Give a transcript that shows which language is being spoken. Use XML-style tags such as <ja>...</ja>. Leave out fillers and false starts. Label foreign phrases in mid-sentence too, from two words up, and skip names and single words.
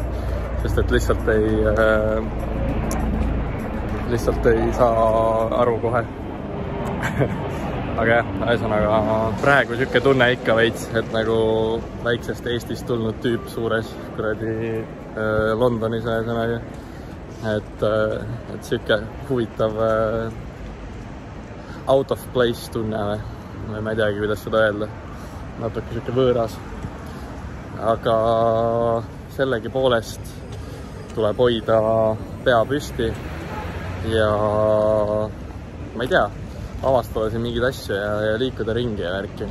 <et>Sest et lihtsalt ei saa aru kohe. Aga jah, ühesõnaga praegu siuke tunne ikka veits, et nagu väiksest Eestist tulnud tüüp suures kuradi Londonis ühesõnaga. Et siuke huvitav</et> <en>out of place</en> <et>tunne või ma ei teagi, kuidas seda öelda. Natuke siuke võõras. Aga sellegi poolest tuleb hoida pea püsti ja ma ei tea, avastada siin mingid asju ja liikuda ringi ja värki.</et>